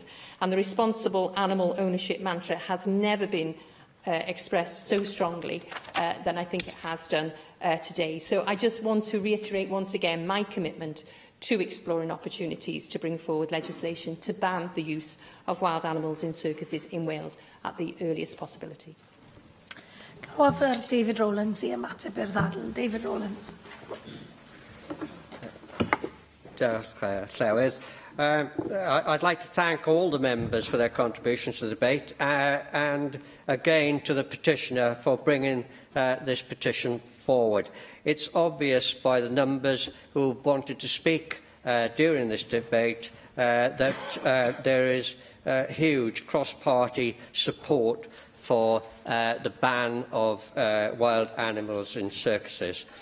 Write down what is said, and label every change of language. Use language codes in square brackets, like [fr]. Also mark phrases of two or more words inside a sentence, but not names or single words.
[en] And the responsible animal ownership mantra has never been expressed so strongly than I think it has done today. So I just want to reiterate once again my commitment to exploring opportunities to bring forward legislation to ban the use of wild animals in circuses in Wales at the earliest possibility. [cy] However, David Rowlands i ymateb i'r ddadl. David Rowlands. Llywydd. [en] I'd like to thank all the members for their contributions to the debate and again to the petitioner for bringing this petition forward. It's obvious by the numbers who wanted to speak during this debate that there is huge cross-party support for the ban of wild animals in circuses.